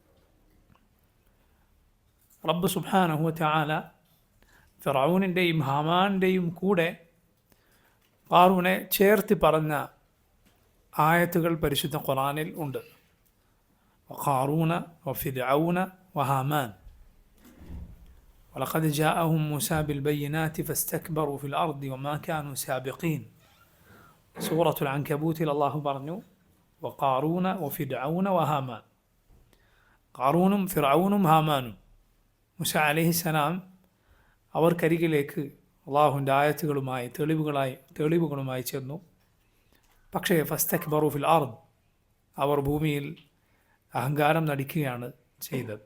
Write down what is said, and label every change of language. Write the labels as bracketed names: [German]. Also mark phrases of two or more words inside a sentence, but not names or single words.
[Arabic] رب سبحانه وتعالى [Malayalam] ഫിർഔനിൻ്റെയും ഹാമാൻ്റെയും കൂടെ ഖാറൂനെ ചേർത്ത് പറഞ്ഞ ആയത്തുകൾ പരിശുദ്ധ ഖുർആനിൽ ഉണ്ട്. [Arabic] قارون وفرعون وهامان ولقد جاءهم موسى بالبينات فاستكبروا في الأرض وما كانوا سابقين. سورة العنكبوت الله പറഞ്ഞു وقارون وفرعون وهامان. [Malayalam] ഖാറൂനും ഫിർഔനും ഹാമാനും മൂസ അലൈഹിസ്സലാം അവർക്കരികിലേക്ക് അള്ളാഹുവിൻ്റെ ആയത്തുകളുമായി തെളിവുകളുമായി ചെന്നു. പക്ഷേ [Arabic] فاستكبروا في الأرض, [Malayalam] അവർ ഭൂമിയിൽ അഹങ്കാരം നടിക്കുകയാണ് ചെയ്തത്.